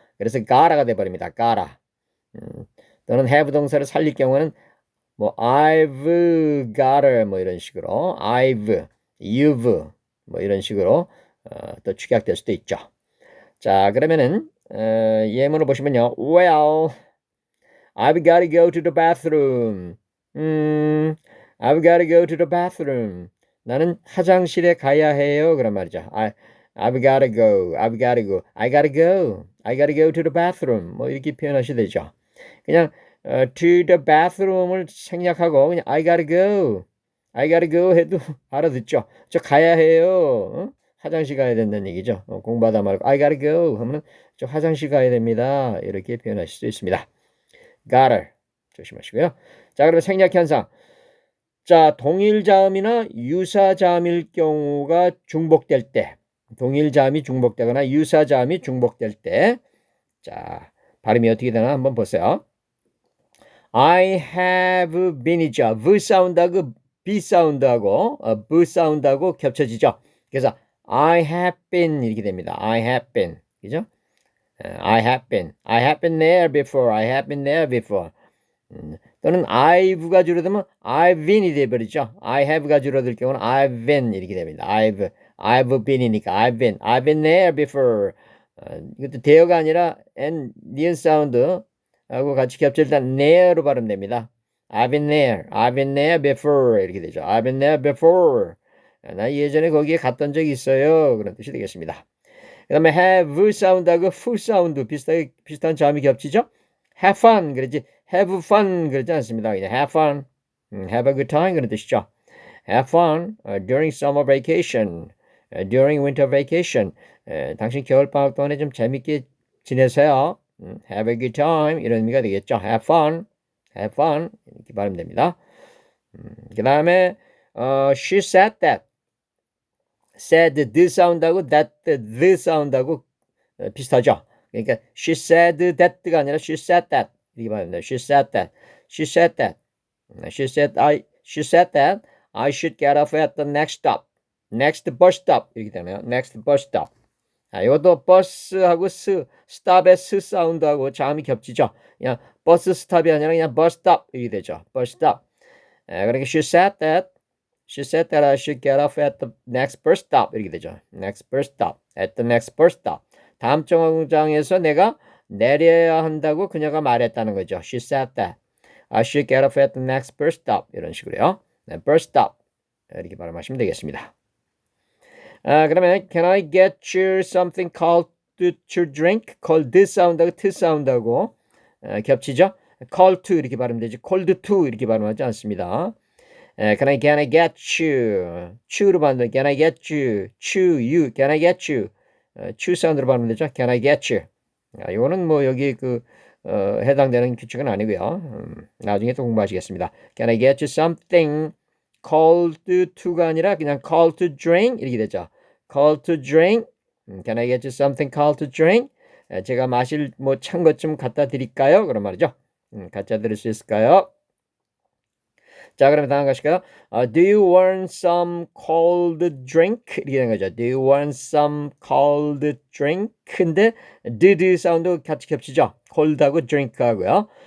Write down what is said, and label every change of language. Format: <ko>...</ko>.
<ko>그래서 gotta가 돼버립니다.</ko> <en>gotta.</en> <ko>또는 have 동사를 살릴 경우는 뭐 I've gotta 뭐 이런 식으로 you've 뭐 이런 식으로 또 축약될 수도 있죠. 자, 그러면은 예문을 보시면요.</ko> <en>Well, I've got to go to the bathroom. I've got to go to the bathroom.</en> <ko>나는 화장실에 가야 해요. 그런 말이죠.</ko> <en>I've got to go. I got to go to the bathroom.</en> <ko>뭐 이렇게 표현하셔도 되죠. 그냥 to the bathroom을 생략하고 그냥 I got to go 해도 알아듣죠. 저 가야 해요. 화장실 가야 된다는 얘기죠. 공부하다 말고</ko> <en>I got to go</en> <ko>하면 저 화장실 가야 됩니다. 이렇게 표현하실 수 있습니다. gotta 조심하시고요. 자, 그러면 생략 현상. 자, 동일자음이나 유사자음일 경우가 중복될 때, 동일자음이 중복되거나 유사자음이 중복될 때, 자, 발음이 어떻게 되나 한번 보세요.</ko> <en>I have been이죠.</en> <ko>V 사운드하고 B 사운드하고 V 사운드하고 겹쳐지죠. 그래서</ko> <en>I have been</en> <ko>이렇게 됩니다.</ko> <en>I have been. 그죠? I have been there before.</en> <ko>또는 I've가 줄어들면 I've been이 되어버리죠. I have가 줄어들 경우는 I've been 이렇게 됩니다.</ko> <en>I've been이니까 I've been there before.</en> <ko>이것도 대어가 아니라 N, 니은 사운드하고 같이 겹칠 때 there로 발음됩니다.</ko> <en>I've been there before</en> <ko>이렇게 되죠.</ko> <en>I've been there before.</en> <ko>나 예전에 거기에 갔던 적이 있어요. 그런 뜻이 되겠습니다. 그 다음에 have 사운드하고 fu 사운드 비슷한 자음이 겹치죠. have fun 그러지 have fun 그러지 않습니다. 그냥 have fun.</ko> <en>have a good time</en> <ko>그런 뜻이죠.</ko> <en>Have fun during summer vacation, during winter vacation.</en> <ko>당신 겨울방학 동안에 좀 재밌게 지내세요.</ko> <en>Have a good time</en> <ko>이런 의미가 되겠죠.</ko> <en>Have fun, have fun 이렇게 발음되면 됩니다. 그 다음에 she said that. said the 사운드하고 that the 사운드하고 비슷하죠. 그러니까 she said that가 아니라 she said that 이렇게 말합니다. She said that. She said that. She said that I should get off at the next stop. next bus stop 이렇게 되네요. next bus stop.</en> <ko>이것도 버스하고 스탑의 스 사운드하고 자음이 겹치죠. 그냥 버스 스탑이 아니라 그냥 버스 스탑 이렇게 되죠. 버스 스탑.</ko> <en>그러니까 she said that I should get off at the next bus stop 이렇게 되죠. next bus stop. at the next bus stop.</en> <ko>다음 정류장에서 내가 내려야 한다고 그녀가 말했다는 거죠.</ko> <en>She said that I should get off at the next bus stop</en> <ko>이런 식으로요. bus stop 이렇게 발음하시면 되겠습니다.</ko> <en>그러면 can I get you something cold to drink?</en> <ko>cold 사운드하고 t 사운드하고 겹치죠? cold to 이렇게 발음되지 cold to 이렇게 발음하지 않습니다.</ko> <en>can I get you? chu로 발음돼. can I get you? you. can I get you?</en> <ko>chu 사운드로 발음되죠?</ko> <en>can I get you?</en> <ko>이거는 뭐 여기 해당되는 규칙은 아니고요. 나중에 또 공부하시겠습니다.</ko> <en>Can I get you something cold to가 아니라 그냥 cold to drink</en> <ko>이렇게 되죠.</ko> <en>cold to drink. Can I get you something cold to drink?</en> <ko>제가 마실 찬 것 좀 갖다 드릴까요? 그런 말이죠. 갖다 드릴 수 있을까요? 자, 그러면 다음 가실까요?</ko> <en>Do you want some cold drink?</en> <ko>이렇게 되는 거죠.</ko> <en>Do you want some cold drink?</en> <ko>근데 do 사운드 같이 겹치죠. cold하고 drink하고요.</ko>